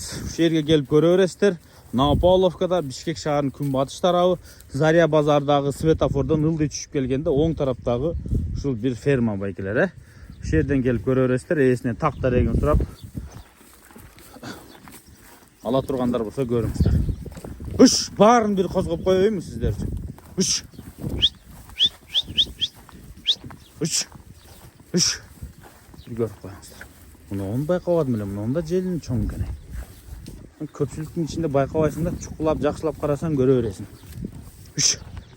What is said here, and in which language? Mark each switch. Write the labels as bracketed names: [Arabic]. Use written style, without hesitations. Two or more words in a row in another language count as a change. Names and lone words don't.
[Kyrgyz] Ушул жерге келип көрө бересиздер. Павловкада, Бишкек шаарынын күнбатыш тарабы, Заря базардагы светофордон ылдый түшүп келгенде оң тараптагы ушул бир ферма байкелер. Ушул жерден келип көрө бересиздер. Эсине так дарегин сурап ала тургандар болсо көрүңүздөр. Үш, баарын бир козгоп коебеймби сиздер үчүн? Үш. Бир көрүп коюңуздар. Муну байкабадым эле, мунун да желини чоң экен. Көпчүлүктүн ичинде байкабайсың да, чукулап, жакшылап карасаң көрө бересиң.